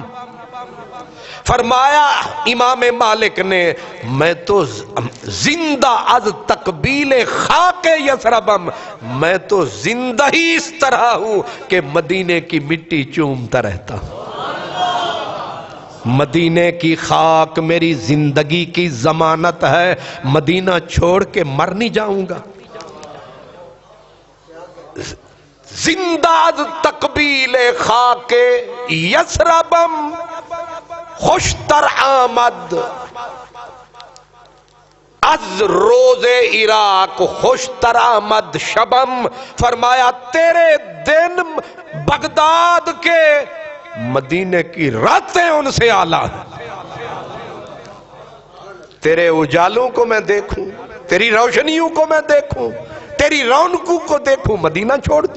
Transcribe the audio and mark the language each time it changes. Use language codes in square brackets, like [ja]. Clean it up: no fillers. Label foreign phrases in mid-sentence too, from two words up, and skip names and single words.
[ur] فرمایا امام مالک نے میں تو [fa] زندہ از تقبیل خاک یسربم، [ur] میں تو زندہ ہی اس طرح ہوں کہ مدینے کی مٹی چومتا رہتا ہوں. مدینے کی خاک میری زندگی کی ضمانت ہے، مدینہ چھوڑ کے مر نہیں جاؤں گا. [fa] زندہ از تقبیل خاک یسربم خوشتر آمد از روز عراق خوشتر آمد شبم. [ur] فرمایا تیرے دن بغداد کے، مدینے کی راتیں ان سے اعلیٰ ہیں. تیرے اجالوں کو میں دیکھوں، تیری روشنیوں کو میں دیکھوں، تیری رونقوں کو دیکھوں، مدینہ چھوڑ دوں.